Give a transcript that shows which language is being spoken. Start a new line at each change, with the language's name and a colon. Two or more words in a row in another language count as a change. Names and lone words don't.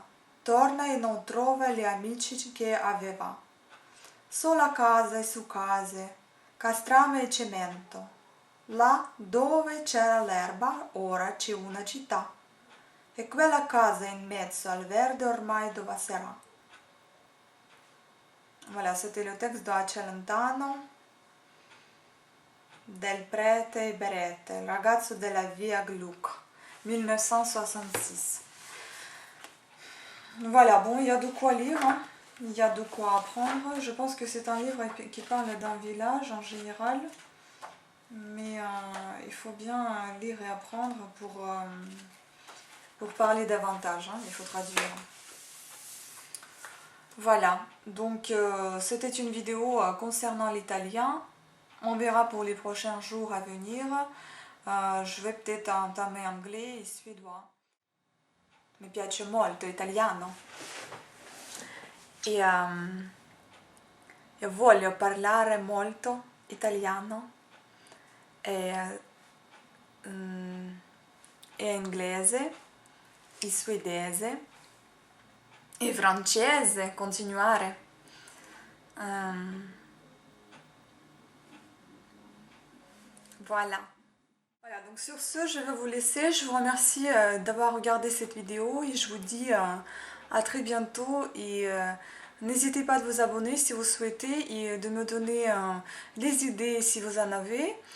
Italian: Torna e non trova gli amici che aveva. Sola casa e su case, castrame e cemento. Là dove c'era l'erba, ora c'è una città. E quella casa in mezzo al verde ormai dove sarà?
French: Voilà, c'était le texte de Celentano
Italian: del prete Berette, il ragazzo della via Gluck,
French: 1966. Voilà, bon, il y a de quoi lire, hein. Il y a de quoi apprendre. Je pense que c'est un livre qui parle d'un village en général, mais il faut bien lire et apprendre pour parler davantage, hein. Il faut traduire. Voilà, donc c'était une vidéo concernant l'italien. On verra pour les prochains jours à venir. Je vais peut-être entamer anglais et suédois.
Italian: Mi piace molto l'italiano e voglio parlare molto italiano e inglese e svedese e francese, continuare.
French: Voilà. Voilà, donc sur ce, je vais vous laisser. Je vous remercie d'avoir regardé cette vidéo et je vous dis à très bientôt. Et n'hésitez pas à vous abonner si vous souhaitez et de me donner des idées si vous en avez.